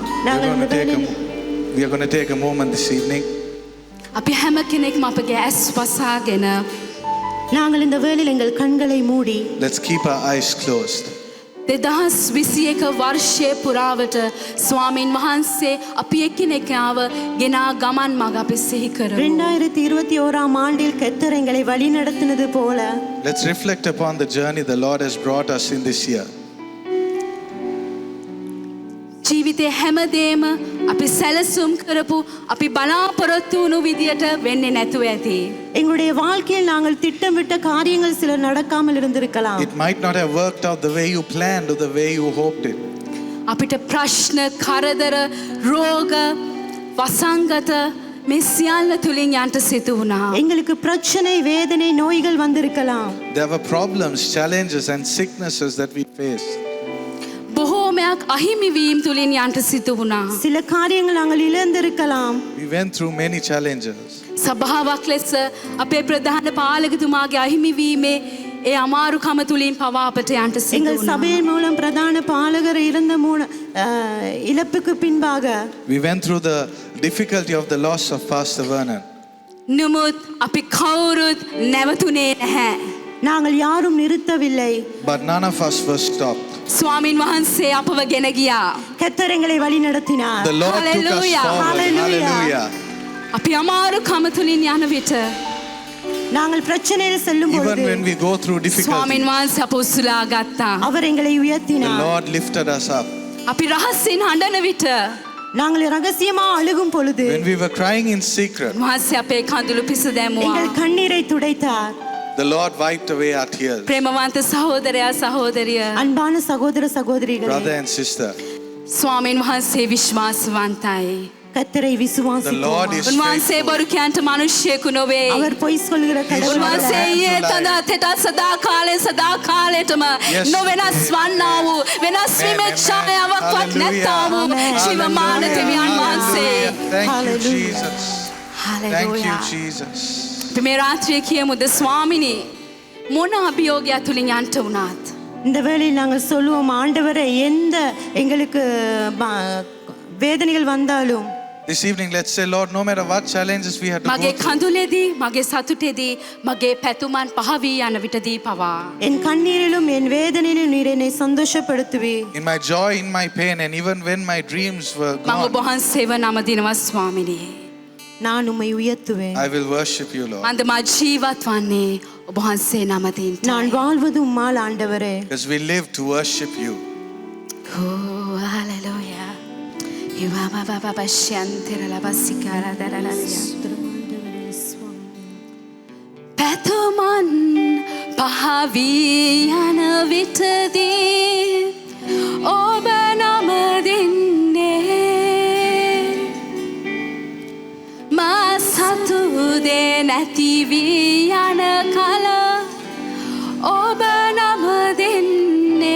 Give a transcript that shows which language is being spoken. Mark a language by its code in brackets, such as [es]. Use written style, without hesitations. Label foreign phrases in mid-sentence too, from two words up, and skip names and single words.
[en] We are going to take a moment this evening. [si] අපි හැම කෙනෙක්ම අපගේ ඇස් වසාගෙන [ta] நாங்கள் இந்த வேளையில் எங்கள் கண்களை மூடி [en] Let's keep our eyes closed. [si] 2021 වර්ෂයේ පුරාවට ස්වාමීන් වහන්සේ අපි එකිනෙකාව ගෙනා ගමන් මඟ අපි සිහි කරමු. [ta] 2021 ஆண்டில் கர்த்தர் எங்களை வழி நடத்தினது போல [en] Let's reflect upon the journey the Lord has brought us in this year. [si] ජීවිතේ හැමදේම අපි සැලසුම් කරපු අපි බලාපොරොත්තු වුණු විදියට වෙන්නේ නැතුව ඇති. [ta] எங்களுடைய வாழ்க்கையில் நாங்கள் திட்டமிட்ட காரியங்கள் சில நடக்காமல் இருந்திருக்கலாம். [en] It might not have worked out the way you planned or the way you hoped it. [si] අපිට ප්‍රශ්න, කරදර, රෝග, වසංගත මේ සියල්ල තුලින් යන්න සිදු වුණා. [ta] எங்களுக்கு பிரச்சனை, வேதனை, நோய்கள் வந்திருக்கலாம். [en] There were problems, challenges and sicknesses that we faced. [si] බොහෝමයක් අහිමි වීම තුලින් යන්න සිදු වුණා. [ta] சில காரியங்கள் நாங்கள் இழந்திருக்கலாம். [en] We went through many challenges. [si] සභාවක් ලෙස අපේ ප්‍රධාන පාලකතුමාගේ අහිමි වීමේ ඒ අමාරුකම තුලින් පවා අපට යන්න සිදු [ta] எங்கள் [si] වුණා. [ta] சபையின் மூலம் பிரதான பாலகர் இருந்த இழப்புக்கு பின்பாக [en] We went through the difficulty of the loss of Pastor Vernon. [si] නමුත් අපි කවුරුත් නැවතුනේ නැහැ. [ta] நாங்கள் யாரும் நிறுத்தவில்லை. [en] But none of us were stopped. [si] ස්වාමින් වහන්සේ අපව ගෙන ගියා. [ta] கர்த்தர் எங்களை வழி நடத்தினார். [en] The Lord took us Hallelujah. forward. Hallelujah. Hallelujah. [si] අපි අමාරුකම තුලින් යන විට [ta] நாங்கள் பிரச்சனையில் செல்லும் [en] Even [ta] பொழுது [en] when we go through difficulty, [si] ස්වාමින් වහන්සේ අප උස්සලා ගත්තා. [ta] அவர் எங்களை [en] the [ta] உயர்த்தினார். [en] Lord lifted us up. [si] අපි රහසින් හඬන විට [ta] நாங்கள் ரகசியமா அழுகும் பொழுது [en] When we were crying in secret, [si] වහන්සේ අපේ කඳුළු පිස දැමුවා. [ta] எங்கள் கண்ணீரை துடைத்தார். [en] the Lord wiped away our tears. [si] ප්‍රේමවන්ත සහෝදරයා සහෝදරිය [ta] அன்பான சகோதர சகோதரிகளே, [en] Brother and sister, [si] ස්වාමින් වහන්සේ විශ්වාසවන්තයි. [ta] கர்த்தரை [en] the Lord [ta] விசுவாசிப்போம். [en] is [si] උන්වහන්සේ [en] faithful. [si] බොරු කියන්ට මිනිස්සෙකු නොවේ. [ta] அவர் பொய் சொல்கிற கடவுள் அல்ல. [si] උන්වහන්සේ ඊයේ තද තෙට සදා කාලෙටම [en] Yes. [si] නොවෙනස් වන්නා වූ වෙනස් වීමේ ඡායාවක්වත් නැත්තා වූ ජීවමාන දෙවියන් වහන්සේ. [en] Thank you, Hallelujah. Jesus. Thank [si] හලෙලූයා. [en] you, Jesus. [si] අපි මේ රාත්‍රියේ කියමුද ස්වාමිනී මොන අභියෝගයක් තුලින් යන්ට වුණාත් [ta] இந்த வேளையில் நாங்கள் சொல்லுவோம், ஆண்டவரே, எந்த எங்களுக்கு வேதனைகள் வந்தாலும் [en] This evening, let's say, Lord, no matter what challenges we had to [si] මගේ [en] go through, [si] කඳුලේදී මගේ සතුටේදී මගේ පැතුමන් පහවී යන විටදී පවා [ta] என் கண்ணீரிலும் என் வேதனையிலும் நீர் என்னை சந்தோஷப்படுத்துவே. [en] in my joy, in my pain, and even when my dreams were [si] මම ඔබ [en] gone, [si] වහන්සේව නම දිනවා ස්වාමිනී. [ta] நான் உம்மை உயர்த்துவேன். [en] I will worship you, Lord. [si] මන්ද මා ජීවත් වන්නේ ඔබ වහන්සේ නම දින්ට. [ta] நான் வாழ்வது உம்மால் ஆண்டவரே. [en] Because we live to worship you. Oh, hallelujah. [si] පැතුමන් පහවී යන විටදී ඔබ නම දෙන්නේ මා සතුදේ නැති වී යන කල ඔබ නම දෙන්නේ.